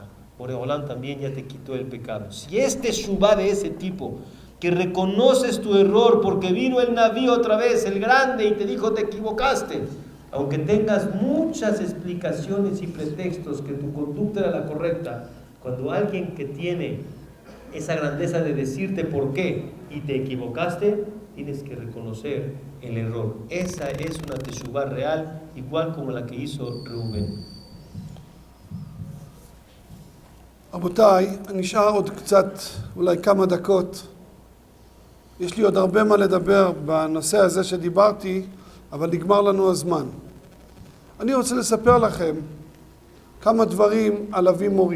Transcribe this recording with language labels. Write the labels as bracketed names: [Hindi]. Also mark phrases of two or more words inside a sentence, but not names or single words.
[Spanish] Boreolán también ya te quitó el pecado. Si es Teshuvah de ese tipo, que reconoces tu error porque vino el Naví otra vez, el grande, y te dijo te equivocaste, aunque tengas muchas explicaciones y pretextos que tu conducta era la correcta, cuando alguien que tiene esa grandeza de decirte por qué y te equivocaste, tienes que reconocer el error. Esa es una teshuvah real, igual como la que hizo Reuben. [Hebrew] רבותיי, נשאר עוד קצת, אולי כמה דקות. יש לי עוד הרבה מה לדבר בנושא הזה שדיברתי, אבל נגמר לנו הזמן. אני רוצה לספר לכם כמה דברים על אבי מורי.